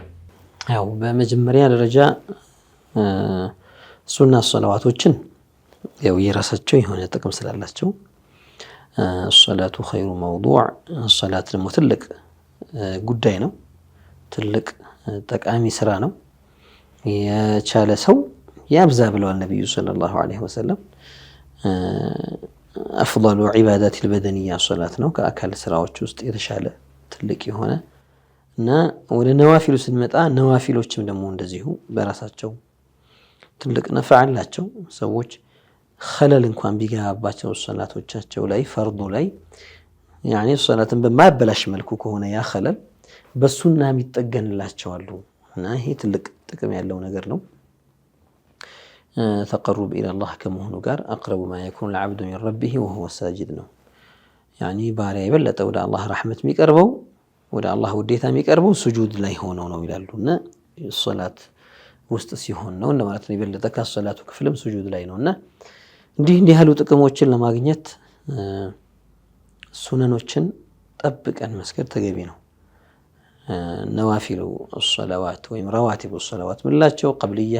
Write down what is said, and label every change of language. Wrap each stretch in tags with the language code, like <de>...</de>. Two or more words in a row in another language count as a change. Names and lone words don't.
<am>ያው በመጀመሪያ ደረጃ ሱና ሶላዋቶችን ያው የራሳቸው የሆነ ጥቅም ስላላቸው</am> <ar>الصلاة خير موضوع</ar> <am>ሶላት ደግሞ ትልቅ ጉዳይ ነው። ትልቅ ጠቃሚ ስራ ነው። የቻለ ሰው ያብዛ ብለዋል ነብዩ</am> <ar>صلى الله عليه وسلم። أفضل عبادات البدنية صلاة</ar> <am>ነው ከአካል ስራዎች ውስጥ የተሻለ ትልቅ የሆነ እና ወደ ነዋፊሉ ስንመጣ ነዋፊሎችም ደግሞ እንደዚሁ በራሳቸው ትልቅ ነፍዕ አላቸው። ሰዎች ኸለል እንኳን ቢገባባቸው ሶላቶቻቸው ላይ ፈርዱ ላይ ያኒ ሶላትን በማያበላሽ መልኩ ከሆነ ያ ኸለል በሱና የሚጠገንላቸዋሉ እና ይሄ ትልቅ ጥቅም ያለው ነገር ነው።</am> <ar>تقرب إلى الله كمهن قار أقرب ما يكون العبد من ربه وهو ساجد</ar> <am>ነው። ያኒ ባሪያ የበለጠ ወደ አላህ ረሕመት የሚቀርበው ወደ አላህ ውዴታ የሚቀርበው ስጁድ ላይ ሆኖ ነው ይላሉና ሶላት ውስጥ ሲሆን ነው እንደማለት ነው። የበለጠ ከሶላቱ ክፍልም ስጁድ ላይ ነውና እንዲህ ያሉ ጥቅሞችን ለማግኘት ሱነኖችን ጠብቀን መስገድ ተገቢ ነው።</am> <ar>النوافل الصلوات</ar> <am>ወይም</am> <ar>الرواتب الصلوات</ar> <am>ምንላቸው ቀብልያ</am>